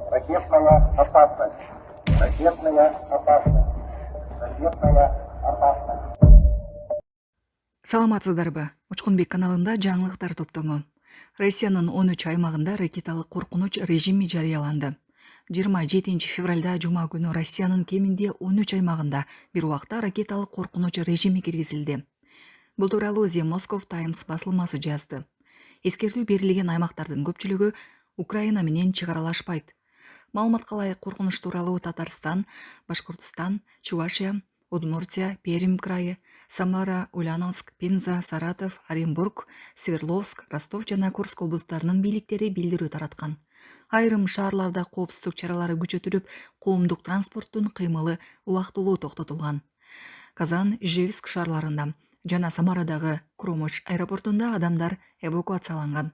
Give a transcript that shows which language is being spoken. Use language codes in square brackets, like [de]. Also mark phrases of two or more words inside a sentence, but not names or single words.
[ru] Ракетная опасность. Ракетная опасность. Ракетная опасность. [ky] Саламатсыздарбы? Учкунбек каналында жаңылыктар топтому. Россиянын 13 аймагында ракеталык коркунуч режими жарыяланды. 27 февралда жума күнү Россиянын кеминде 13 аймагында бир убакта ракеталык коркунуч режими киргизилди. Бул тууралуу The Moscow Times басылмасы жазды. Эскертүү берилген аймактардын көпчүлүгү Украина менен чек аралашпайт. Маалыматка ылайык коркунуч тууралуу Татарстан, Башкортостан, Чувашия, Удмуртия, Пермь крайы, Самара, Ульяновск, Пенза, Саратов, Оренбург, Свердловск, Ростов жана Курск облустарынын бийликтери билдирүү тараткан. Айрым шаарларда коопсуздук чаралары күчөтүлүп, коомдук транспорттун кыймылы убактылуу токтотулган. Казан, Ижевск шаарларында жана Самарадагы Кромоч аэропортунда адамдар эвакуацияланган.